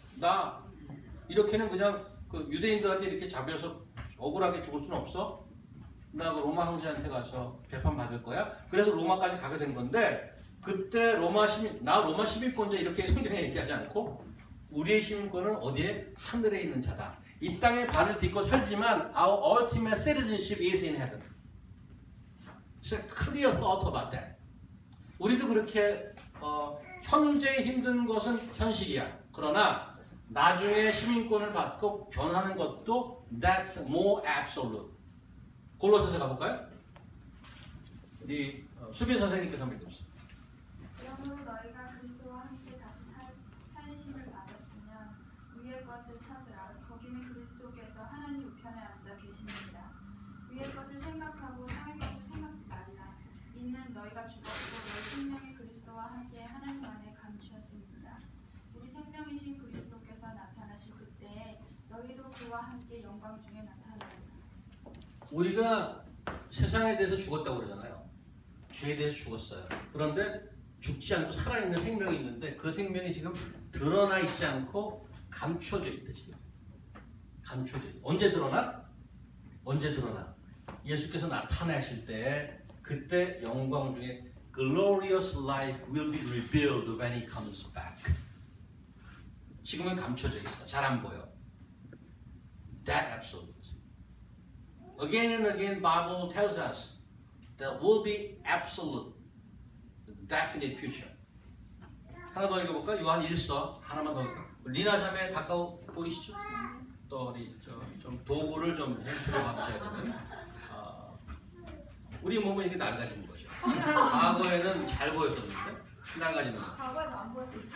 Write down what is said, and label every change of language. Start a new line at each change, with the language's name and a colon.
Korean: 나 이렇게는 그냥 유대인들한테 이렇게 잡혀서 억울하게 죽을 수는 없어. 나 로마 황제한테 가서 재판 받을 거야. 그래서 로마까지 가게 된 건데 그때 로마 시민권자 이렇게 성경에 얘기하지 않고 우리의 시민권은 어디에? 하늘에 있는 자다. 이 땅에 발을 딛고 살지만
English: our ultimate citizenship is in heaven. It's a clear thought about that.
Korean: 우리도 그렇게 현재 힘든 것은 현실이야. 그러나 나중에 시민권을 받고 변하는 것도
English: that's more absolute.
Korean: 골로새서 가볼까요? 우리 수빈 선생님께서 한번 읽어주세요. 그러므로 너희가 그리스도와 함께 다시 살리심을 받았으면 위의 것을 찾으라. 거기는 그리스도께서 하나님 우편에 앉아 계십니다. 위의 것을 생각하고 땅의 것을 생각지 말라. 이는 너희가 죽었고 너희 생명이 그리스도와 함께 하나님 안에 감추었습니다. 우리 생명이신 그리스도께서 나타나실 그때에 너희도 그와 함께 영광 중에 나타나리라. 우리가 세상에 대해서 죽었다고 그러잖아요. 죄에 대해서 죽었어요. 그런데 죽지 않고 살아있는 생명이 있는데 그 생명이 지금 드러나 있지 않고 감춰져 있다 지금. 감춰져 있다. 언제 드러나? 언제 드러나? 예수께서 나타나실 때 그때 영광 중에
English: glorious life will be revealed when he comes back.
Korean: 지금은 감춰져 있어. 잘 안 보여.
English: That absolute. Again and again, Bible tells us there will be absolute, definite future.
Korean: 하나 더 읽어볼까? 요한 1서 하나만 더 읽을까? 리나 자매 가까워 보이시죠? 또 우리 좀 도구를 좀 들어가셔야 되는. 우리 몸은 이게 낡아지는 거죠. 과거에는 잘 보였었는데 낡아지는 거. 과거에는 안 보였었어요.